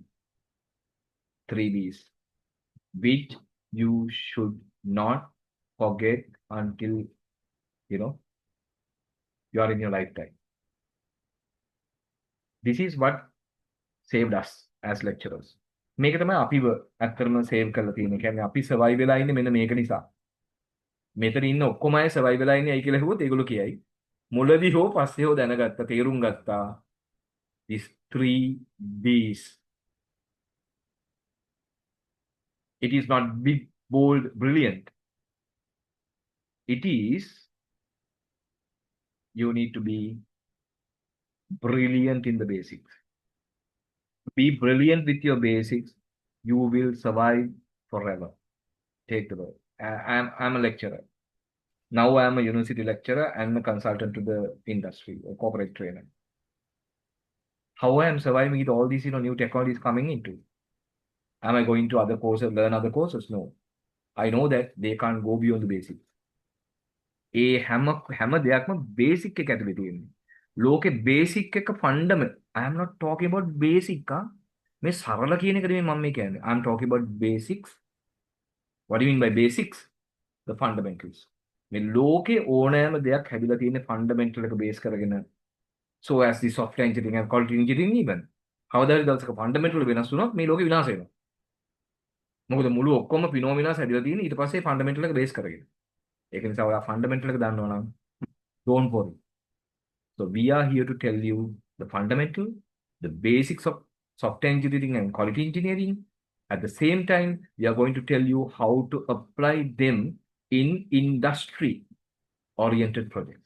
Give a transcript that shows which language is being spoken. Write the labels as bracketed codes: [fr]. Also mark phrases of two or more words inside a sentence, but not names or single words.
[en] 3 bees, which you should not forget until you are in your lifetime. This is what saved us as lecturers. [si] මේක තමයි අපිව ඇත්තටම සේව් කරලා තියෙන්නේ. කියන්නේ අපි සර්වයිව් වෙලා ඉන්නේ මෙන්න මේක නිසා. මෙතන ඉන්න ඔක්කොම අය සර්වයිව් වෙලා ඉන්නේ ඇයි කියලා හෙව්වොත් ඒගොල්ලෝ කියයි. මුලදී හෝ පස්සේ හෝ දැනගත්තා, තේරුම් ගත්තා. [en] These 3 B's. It is not big, bold, brilliant. It is you need to be brilliant in the basics. Be brilliant with your basics. You will survive forever. Take the word. I'm a lecturer. Now I am a university lecturer and a consultant to the industry, a corporate trainer. How I am surviving with all these new technologies coming into? Am I going to other courses, learn other courses? No. I know that they can't go beyond the basics. [si] හැම දෙයක්ම බේසික් එක ඇතුලේ තියෙන්නේ. ලෝකේ බේසික් එක ෆන්ඩමෙන්ටල්. [en] I am not talking about basic [si] මේ සරල කියන එක නෙමෙයි මම මේ කියන්නේ. [en] I am talking about basics. What do you mean by basics? The fundamentals. [si] මේ ලෝකේ ඕනෑම දෙයක් හැදිලා තියෙන්නේ ෆන්ඩමෙන්ටල් එක බේස් කරගෙන. [en] So as the software engineering and quality engineering even. [si] කවදාද දවසක ෆන්ඩමෙන්ටල් වෙනස් වුණොත් මේ ලෝකේ විනාශ වෙනවා. මොකද මුළු ඔක්කොම ෆිනෝමිනාස් හැදිලා තියෙන්නේ ඊට පස්සේ ෆන්ඩමෙන්ටල් එක බේස් කරගෙන. ඒක නිසා ඔයා ෆන්ඩමෙන්ටල් එක දන්නවා නම් [en] don't worry. So we are here to tell you the fundamental, the basics of software engineering and quality engineering. At the same time, we are going to tell you how to apply them in industry-oriented projects.